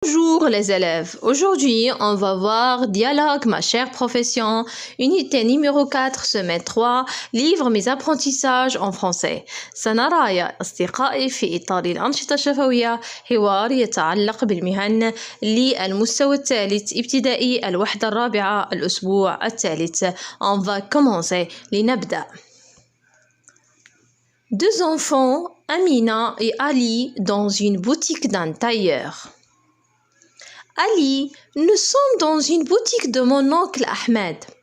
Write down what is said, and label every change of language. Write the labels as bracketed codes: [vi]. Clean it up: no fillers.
[fr] Bonjour les élèves, aujourd'hui on va voir Dialogue ma chère profession, unité numéro 4, semaine 3, livre mes apprentissages en français. [ar] سنرى يا أصدقائي في إطار الأنشطة الشفوية حوار يتعلق بالمهن للمستوى الثالث ابتدائي الوحدة الرابعة الأسبوع الثالث. [fr] On va commencer, [ar] لنبدأ. [fr] Deux enfants, Amina et Ali, dans une boutique d'un tailleur. Ali, nous sommes dans une boutique de mon oncle Ahmed.